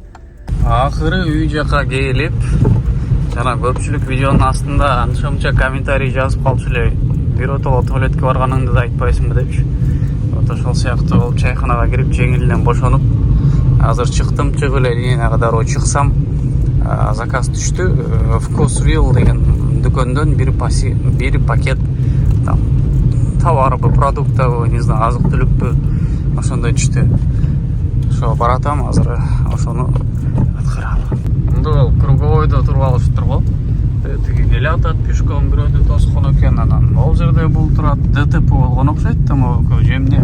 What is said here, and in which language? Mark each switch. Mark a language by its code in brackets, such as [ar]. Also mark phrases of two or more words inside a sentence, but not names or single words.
[ky] Акыры үй жака келип, жана көпчүлүк видеонун астында анча-мынча комментарий жазып калчу эле. Биротоло туалетке барганыңды да айтпайсыңбы депчи. Вот ошол сыяктуу болуп чайханага кирип жеңилден бошонуп, азыр чыктым, чыгып эле линияга дароо чыксам, заказ түштү. Вкус Real деген дүкөндөн бир пакет там товарбы, продуктабы, [ru] не знаю, [ky] азык-түлүкпү, ошондой түштү. Ошо баратам азыр, ошону аткарам. Мындай круговойдо туруп алыштыр го. Тиги эле атат пешком, бирөөдө тоскон экен, анан ал жерде бул турат, ДТП болгон окшойт да, [ru] могу же [ky] эмне.